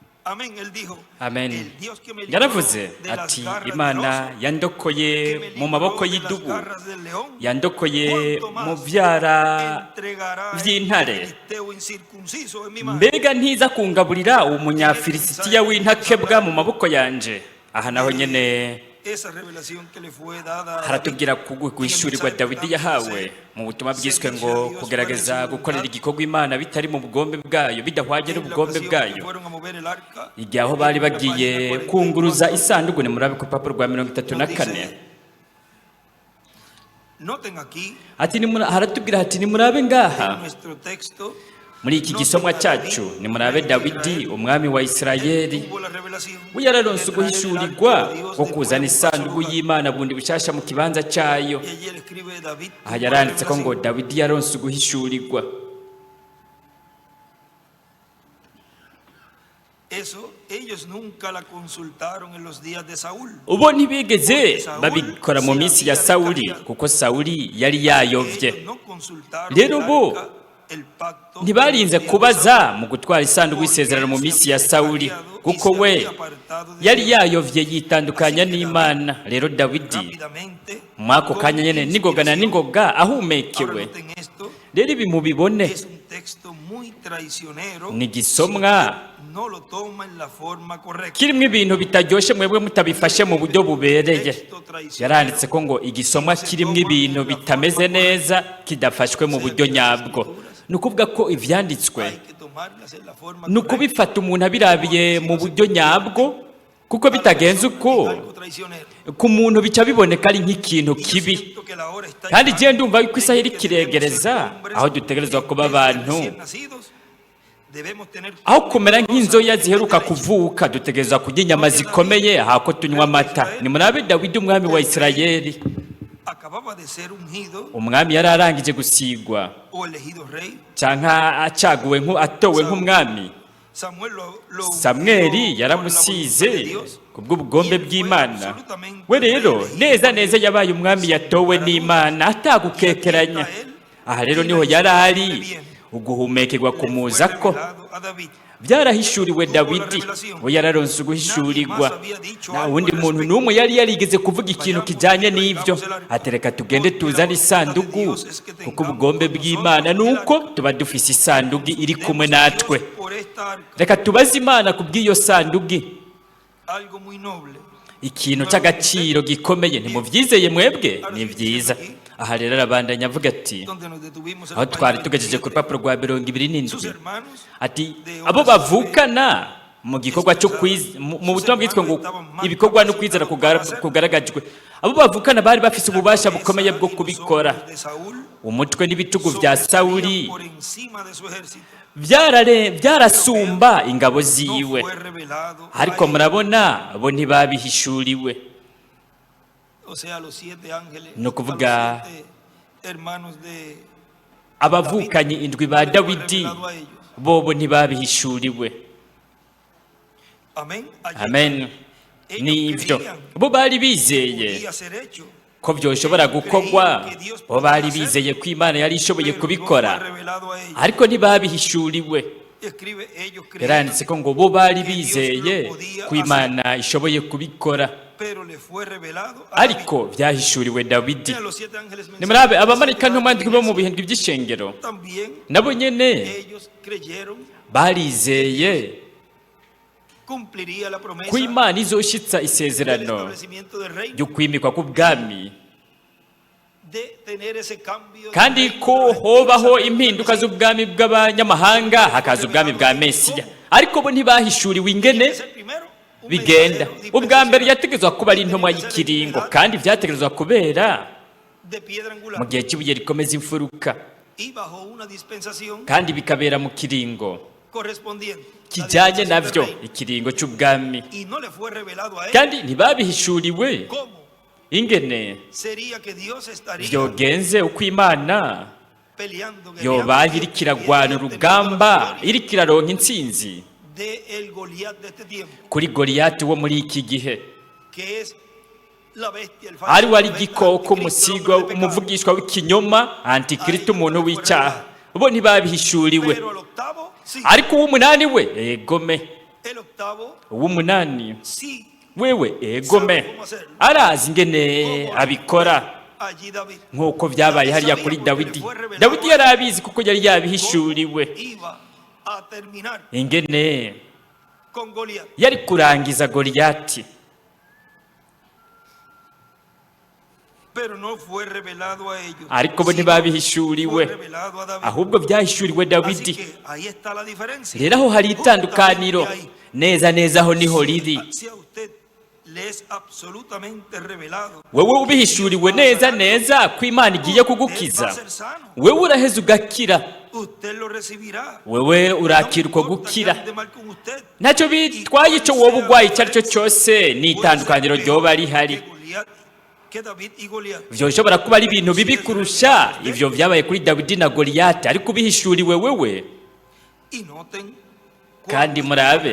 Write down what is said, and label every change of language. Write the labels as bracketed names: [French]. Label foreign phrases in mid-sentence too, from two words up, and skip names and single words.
[Spanish] Amén. Él dijo, [Rundi] amen. [Spanish] el Dios que me libró [Rundi] Yaravuze [Spanish] de las [Rundi] ati [Spanish] garras del [Rundi] imana [Spanish] oso, [Rundi] yandokoye [Spanish] que me [Rundi] mu [Spanish] libró [Rundi] maboko [Spanish] de las [Rundi] y'idubu, [Spanish] garras del león, [Rundi] yandokoye [Spanish] cuánto [Rundi] mu [Spanish] más [Rundi] byara [Spanish] entregará el [Rundi] by'intare. [Spanish] filisteo incircunciso en mi mano. [Rundi] Mbega ntiza kungaburira umunyafilisitiya w'intakebwa mu maboko yanje. Aha naho nyene [Spanish] Esa revelación que le fue dada a David, [Rundi] haratubwira guhishurirwa Dawidi yahawe mu butumwa bwiswe ngo kugerageza gukorera igikorwa Imana bitari mu bugombe bwayo, bidahwanye [Spanish] en la [Rundi] n'ubugombe [Spanish] ocasión que [Rundi] bwayo. [Spanish] fueron a mover el arca, [Rundi] Igihe aho bari bagiye kunguruza isanduku, ni murabe ku rupapuro rwa 34. [Spanish] noten aquí [Rundi] Ati haratubwira hati nimurabe ngaha [Spanish] en nuestro texto, [Rundi] muri iki gisomwa cyacu, nimurabe Dawidi umwami wa Isirayeli [Spanish] tuvo la revelación [Rundi] we yararonse [Spanish] de traer el [Rundi] uguhishurirwa [Spanish] arca de Dios [Rundi] bwo [Spanish] de [Rundi] kuzana [Spanish] nuevo [Rundi] isanduku [Spanish] a su [Rundi] y'Imana bundi bushasha mu kibanza cyayo. [Spanish] Y allí él escribe David, [Rundi] Aha [Spanish] tuvo la [Rundi] yaranditse ko ngo [Spanish] revelación. [Rundi] Dawidi yaronse uguhishurirwa. [Spanish] Eso ellos nunca la consultaron en los días de Saúl. [Rundi] Ubo ntibigeze babikora mu minsi ya Sawuli, kuko Sawuli yari yayovye. [Spanish] Ellos no consultaron [Rundi] Rero [Spanish] el [Rundi] bo [Spanish] arca, el pacto, [Rundi] ntibarinze [Spanish] en los días de [Rundi] kubaza Saúl, mu gutwara isanduku y'isezerano mu minsi ya Sawuli, [Spanish] y [Rundi] kuko [Spanish] se [Rundi] we [Spanish] había apartado de [Rundi] yari [Spanish] Dios. [Rundi] yayovye yitandukanya n'Imana. Rero Dawidi [Spanish] Rápidamente, [Rundi] mwako kanya nyene [Spanish] con [Rundi] ningogana [Spanish] inspiración. [Rundi] ningoga [Spanish] Ahora [Rundi] ahumekewe. [Spanish] noten esto, [Rundi] Rero ibi mubibone, [Spanish] es un texto muy traicionero. [Rundi] ni gisomwa [Spanish] No lo toma en la forma correcta. [Rundi] kirimo ibintu bitaryoshe mwebwe mutabifashe mu buryo bubereye. Yaranditse ko ngo igisomwa kirimo ibintu bitameze neza, kidafashwe mu buryo nyabwo. Ni ukuvuga ko ivyanditswe [Spanish] Hay que tomarlas en la forma [Rundi] ni [Spanish] correcta. [Rundi] ukubifata umuntu abirabiye mu buryo nyabwo, kuko bitagenze uko [Spanish] Algo traicionero. [Rundi] ku muntu bica biboneka ari nk'ikintu [Spanish] Y yo [Rundi] kibi. [Spanish] siento que la hora está [Rundi] Kandi [Spanish] llegando [Rundi] je ndumva yuko [Spanish] en [Rundi] isaha [Spanish] que [Rundi] iri kiregereza, [Spanish] debemos ser hombres [Rundi] aho dutegerezwa kuba [Spanish] en vez de [Rundi] abantu [Spanish] recién nacidos, debemos tener [Rundi] aho kumera nk'inzoya [Spanish] cosas [Rundi] ziheruka [Spanish] de [Rundi] kuvuka, dutegerezwa kurya inyama zikomeye hako tunywa amata. Ni murabe Dawidi umwami wa Isirayeli, [Spanish] acababa de ser ungido [Rundi] umwami yari arangije gusigwa [Spanish] o elegido rey. [Rundi] canka acaguwe atowe nk'umwami. [Spanish] Samuel lo [Rundi] Samweli [Spanish] ungió [Rundi] yaramusize [Spanish] por la voluntad de Dios. [Rundi] kubw'ubugombe [Spanish] Y él fue [Rundi] bw'Imana. [Spanish] absolutamente [Rundi] We rero [Spanish] elegido [Rundi] neza neza yabaye umwami yatowe n'Imana atagukekeranya. Aha rero niho yari ari, uguhumekerwa kumuzako [Spanish] revelado a David. [Rundi] byarahishuriwe Dawidi, we yararonse uguhishurirwa. Nta wundi muntu n'umwe yari yarigeze kuvuga ikintu kijanye n'ivyo. Atereka tugende tuzane isanduku, kuko ubugombe bw'Imana nuko tuba dufise isanduku iri kumwe natwe. [Spanish] Por esta arca, [Rundi] Reka tubaze Imana kubw'iyo sanduku, [Spanish] algo muy noble. [Rundi] ikintu cy'agaciro gikomeye. Ntimuvyizeye mwebwe? Ni vyiza. Aha rero arabandanya avuga ati, [Spanish] Donde nos detuvimos en [Rundi] aho [Spanish] la [Rundi] twari [Spanish] página [Rundi] tugejeje ku [Spanish] 27, [Rundi] rupapuro rwa [Spanish] sus [Rundi] 27, [Spanish] hermanos [Rundi] ati abo bavukana mu gikorwa cyo mu butumwa bwitwa ngo ibikorwa no kwizera kugaragajwe, abo bavukana bari bafise ububasha bukomeye bwo kubikora. [Spanish] de Saúl [Rundi] Umutwe n'ibitugu bya Sawuli [Spanish] por encima de su ejército. [Rundi] byarasumba ingabo [Spanish] No [Rundi] ziwe, [Spanish] fue revelado a [Rundi] ariko [Spanish] ellos. [Rundi] murabona bo ntibabihishuriwe. [Spanish] O sea, los 7 ángeles, [Rundi] No [Spanish] a los [Rundi] kuvuga [Spanish] 7 hermanos de [Rundi] abavukanyi indwi ba Dawidi bobo ntibabihishuriwe. [Spanish] Amén. Allí [Rundi] Amen. [Spanish] ellos [Rundi] Nivyo [Spanish] creían [Rundi] bo bari [Spanish] que [Rundi] bizeye [Spanish] podía ser hecho, [Rundi] ko byoshobora gukorwa, bo bari bizeye ko Imana yari ishoboye [Spanish] pero no [Rundi] kubikora, [Spanish] fue revelado a ellos. [Rundi] ariko ntibabihishuriwe. [Spanish] Escribe, ellos [Rundi] Yaranditse [Spanish] creían, [Rundi] ko ngo bo bari bizeye ko Imana ishoboye kubikora, [Spanish] pero le fue revelado a David. [Rundi] ariko byahishuriwe Dawidi. [Spanish] Mira, los 7 ángeles [Rundi] Nimurabe [Spanish] mensajeros [Rundi] abamarayika [Spanish] de la [Rundi] n'umwanditsi bo mu [Spanish] iglesia [Rundi] bihembwe by'ishengero, [Spanish] también [Rundi] nabo nyene [Spanish] ellos creyeron [Rundi] barizeye [Spanish] cumpliría la promesa [Rundi] ko Imana izoshitsa [Spanish] del [Rundi] isezerano [Spanish] establecimiento del reino, [Rundi] ryo kwimikwa k'ubwami, [Spanish] de tener ese cambio del [Rundi] kandi [Spanish] reino [Rundi] ko [Spanish] de los [Rundi] hobaho [Spanish] gentiles [Rundi] impinduka z'ubwami bw'abanyamahanga hakaza ubwami bwa Mesiya. Ariko bo ntibahishuriwe ingene [Spanish] Es el primero, un [Rundi] bigenda. [Spanish] mensajero [Rundi] Ubwa mbere [Spanish] dispensacional [Rundi] yategezwa kuba ari intumwa y'ikiringo, kandi vyategezwa kubera [Spanish] de piedra [Rundi] mu [Spanish] angular [Rundi] gihe cy'ibuye rikomeza imfuruka, [Spanish] y bajo una dispensación [Rundi] kandi bikabera mu kiringo [Spanish] correspondiente, la [Rundi] kijanye [Spanish] dispensación [Rundi] navyo, [Spanish] del reino. [Rundi] ikiringo c'ubwami. [Spanish] Y no le fue revelado a él [Rundi] Kandi ntibabihishuriwe [Spanish] cómo [Rundi] ingene [Spanish] sería que Dios estaría [Rundi] vyogenze uko Imana [Spanish] peleando [Rundi] yobaye iriko iragwana urugamba, iriko iraronka intsinzi [Spanish] de el Goliat de este tiempo, [Rundi] kuri Goliyati wo muri iki gihe, [Spanish] que es la bestia, el [Rundi] ari [Spanish] falso [Rundi] wari [Spanish] profeta, [Rundi] igikoko, [Spanish] anticristo, [Rundi] umusigwa, [Spanish] hombre de pecado. [Rundi] umuvugishwa w'ikinyoma, antikristo, umuntu w'icyaha. Bo ntibabihishuriwe, [Spanish] Pero al octavo, sí, [Rundi] ariko uw'umunani we egome [Spanish] El octavo, [Rundi] uw'umunani [Spanish] sí, [Rundi] wewe egome arazi ingene abikora [Spanish] allí David [Rundi] nk'uko byabaye hariya kuri Dawidi. Dawidi yari abizi kuko yari yabihishuriwe [Spanish] iba a terminar [Rundi] ingene [Spanish] con Goliat. [Rundi] yari kurangiza Goliyati, [Spanish] Pero no fue revelado a ellos, [Rundi] ariko bo [Spanish] sino [Rundi] ntibabihishuriwe, [Spanish] fue revelado a David. [Rundi] ahubwo byahishuriwe [Spanish] Así [Rundi] Dawidi. [Spanish] que ahí está la diferencia. [Rundi] Rero aho hari itandukaniro, [Spanish] Justamente ahí. [Rundi] neza neza aho niho riri. [Spanish] Si a usted le es absolutamente revelado, [Rundi] Wewe ubihishuriwe neza neza ko Imana igiye [Spanish] usted va a [Rundi] kugukiza, [Spanish] ser sano. [Rundi] wewe uraheza ugakira, [Spanish] Usted lo recibirá. [Rundi] wewe urakira uko [Spanish] No importa que [Rundi] gukira. [Spanish] ande mal con usted. [Rundi] Ntacyo bitwaye icyo wowe urwaye icyo ari cyo cyose, ni itandukaniro ryoba rihari. [Spanish] Que David y Goliat. [Rundi] Byoshobora kuba ari ibintu bibi kurusha ibyo byabaye kuri Dawidi na Goliyati, ariko ubihishuriwe wewe. [Spanish] Y noten [Rundi] Kandi [Spanish] cuando [Rundi] murabe,